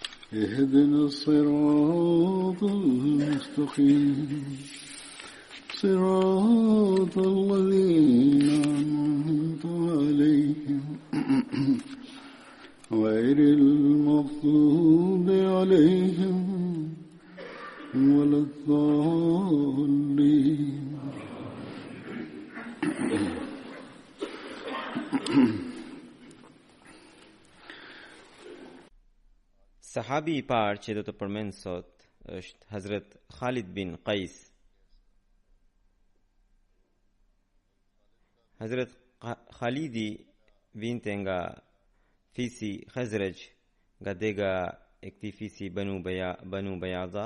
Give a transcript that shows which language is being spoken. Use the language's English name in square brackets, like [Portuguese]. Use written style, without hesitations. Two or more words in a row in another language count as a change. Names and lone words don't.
[Arabic] اهدنا الصراط المستقيم صراط الذين أنعمت عليهم غير المغضوب عليهم ولا الضالين. [Albanian] Sahabi I parë që do të përmend sot është Hazrat Khalid bin Qais. Hazrat Khalidi vinte nga fisi Khazraj, nga dega e këtij fisi Banu Bayadha.